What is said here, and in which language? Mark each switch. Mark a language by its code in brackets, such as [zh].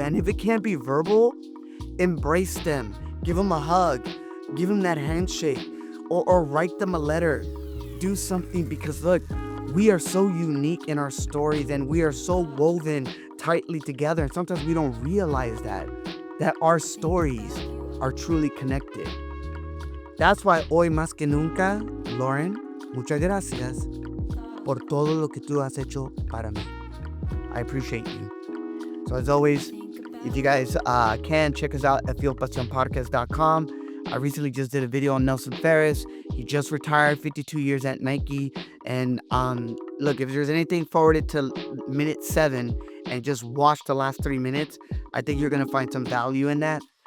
[en] And if it can't be verbal, embrace them, give them a hug, give them that handshake, or write them a letter. Do something, because look, we are so unique in our stories and we are so woven tightly together. And sometimes we don't realize that our stories are truly connected. That's why [es] hoy más que nunca, Lauren, muchas gracias por todo lo que tú has hecho para mí. [en] I appreciate you. So as always, if you guys can, check us out at fieldpassionpodcast.com. I recently just did a video on Nelson Ferris. He just retired, 52 years at Nike. And look, if there's anything forwarded to minute 7 and just watch the last 3 minutes, I think you're going to find some value in that.